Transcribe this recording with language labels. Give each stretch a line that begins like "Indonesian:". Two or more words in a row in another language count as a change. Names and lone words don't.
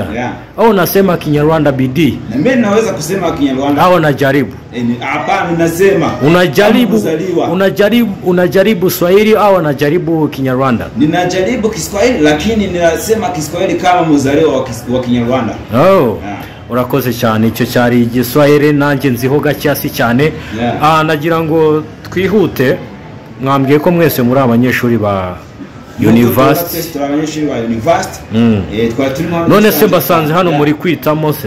Swahili: au unasema Kinyarwanda bidii na mimi naweza kusema Kinyarwanda au najaribu hapana ninasema unajaribu Swahili au unajaribu Kinyarwanda ninajaribu Kiswahili lakini ninasema Kiswahili kama mzaliwa wa Kinyarwanda
Kinyarwanda: urakoze cyane icyo cyari igiswahili nanjye nziho gacyasi cyane nagira ngo twihute mwambwiye ko mwese muri abanyeshuri ba University none se basanze hano muri kwitamo se